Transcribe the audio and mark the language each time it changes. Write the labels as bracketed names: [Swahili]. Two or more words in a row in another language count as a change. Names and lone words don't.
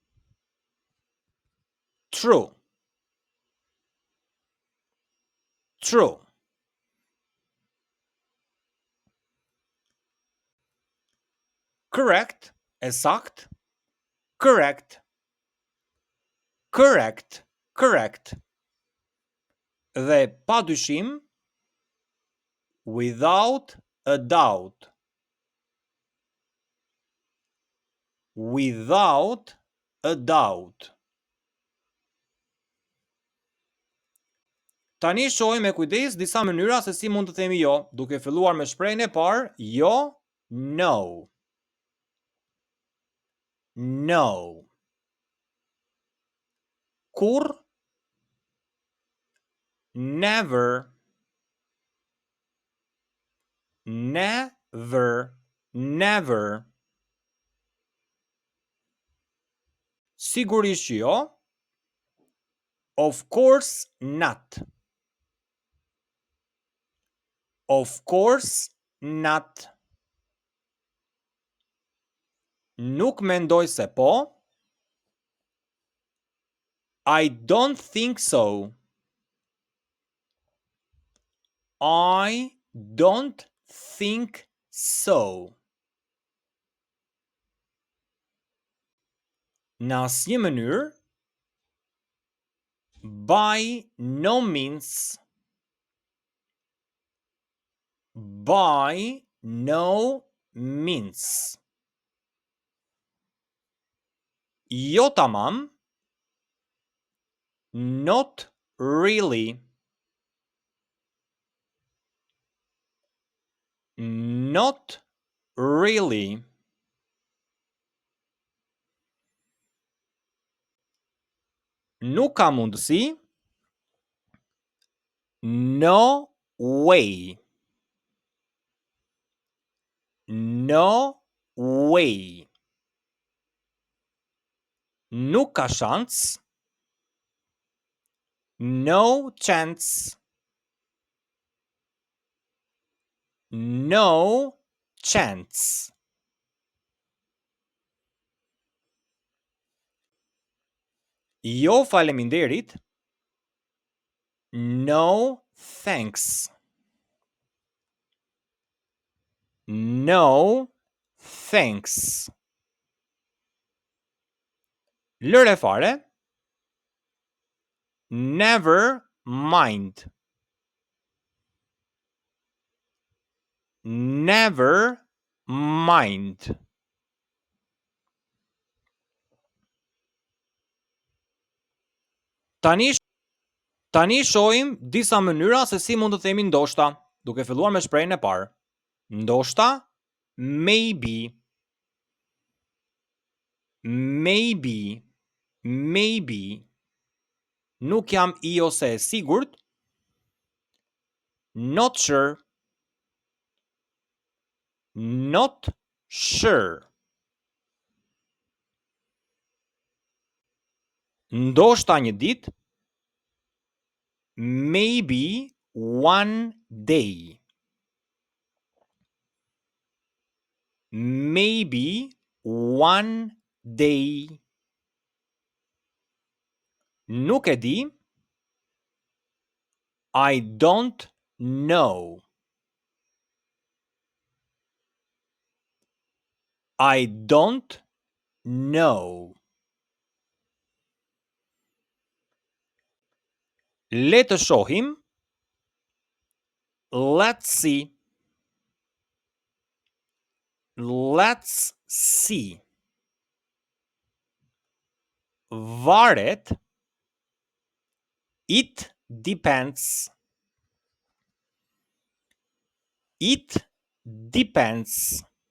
[English] True. True. Correct. Esakt. Correct. Correct. Correct. [Albanian] Dhe padyshim, [English] without a doubt. Without a doubt. [Albanian] Tani shohim me kujdes disa mënyra se si mund të themi jo, duke filluar me shprehjen e parë, jo, [English] no. No. Kur. Never. Never. Never. [Albanian] Sigurisht që jo. [English] Of course not. Of course not. [Albanian] Nuk mendoj se po. [English] I don't think so. I don't think so. [Albanian] Në asnjë mënyrë. [English] By no means. By no means. [Albanian] Jo tamam. [English] Not really. Not really. [Albanian] Nuk ka mundësi. [English] No way. No way. [Albanian] Nuk ka shans. [English] No chance. No chance. [Albanian] Jo faleminderit. [English] No thanks. No thanks. [Albanian] Lëre fare. [English] Never mind. Never mind. [Albanian] Tani shohim disa mënyra se si mund të themi ndoshta, duke filluar me shprehjen e parë. Ndoshta, [English] maybe. Maybe. Maybe. [Albanian] Nuk jam I ose e sigurt. [English] Not sure. Not Sure. [Albanian] Ndoshta një ditë. [English] Maybe one day. Maybe one day. [Albanian] Nuk e di. [English] I don't know. I don't know. [Albanian] Le të shohim. [English] Let's see. Let's see. [Albanian] Varet. [English] It depends. It depends.